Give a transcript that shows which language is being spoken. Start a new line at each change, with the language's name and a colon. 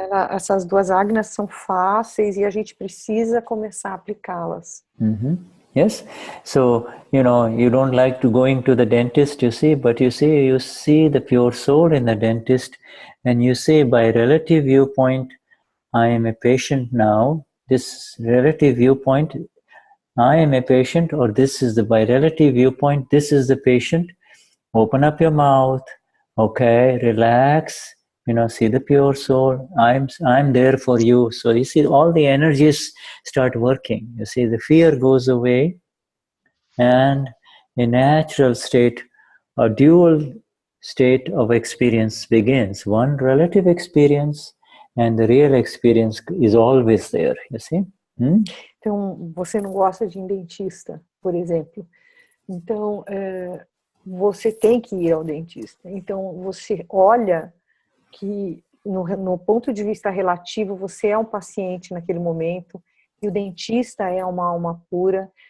Portuguese: Essas duas Agnas são fáceis e a gente precisa começar a aplicá-las.
English: Yes, so, you don't like to going to the dentist, you see, but you see the pure soul in the dentist, and you say by relative viewpoint, I am a patient now. This relative viewpoint, I am a patient, or this is by relative viewpoint, this is the patient. Open up your mouth, okay, relax, see the pure soul. I'm there for you. So you see all the energies start working. You see the fear goes away, and a natural state, a dual state of experience begins. One relative experience, and the real experience is always there, you see?
Portuguese: Então, você não gosta de ir em dentista, por exemplo. Então, você tem que ir ao dentista. Então, você olha que, no ponto de vista relativo, você é um paciente naquele momento, e o dentista é uma alma pura.